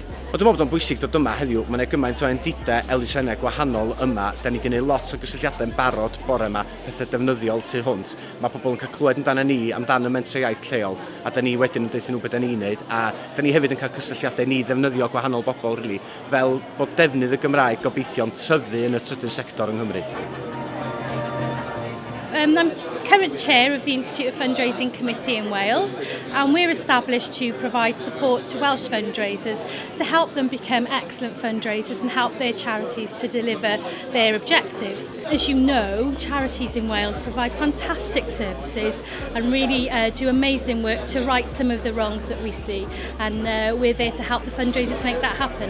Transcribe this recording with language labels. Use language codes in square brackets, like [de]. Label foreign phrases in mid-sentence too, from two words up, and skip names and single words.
[cy] Ond dwi'n meddwl bod o'n bwysig dod yma heddiw, mae yna gymaint o endidau elusennau gwahanol yma, da ni wedi gwneud lot o gysylltiadau'n barod bore yma, pethau defnyddiol tu hwnt. Mae pobl yn cael clywed amdano ni, amdano mentrau iaith lleol, a da ni wedyn yn deithio nhw beth da ni'n neud, a da ni hefyd yn cael cysylltiadau ni ddefnyddio gwahanol bobl, really, fel bod defnydd y Gymraeg gobeithio'n tyfu yn y trydydd sector yng Nghymru. [en] I'm current chair of the Institute of Fundraising Committee in Wales, and we're established to provide support to Welsh fundraisers to help them become excellent fundraisers and help their charities to deliver their objectives. As you know, charities in Wales provide fantastic services and really do amazing work to right some of the wrongs that we see, and we're there to help the fundraisers make that happen.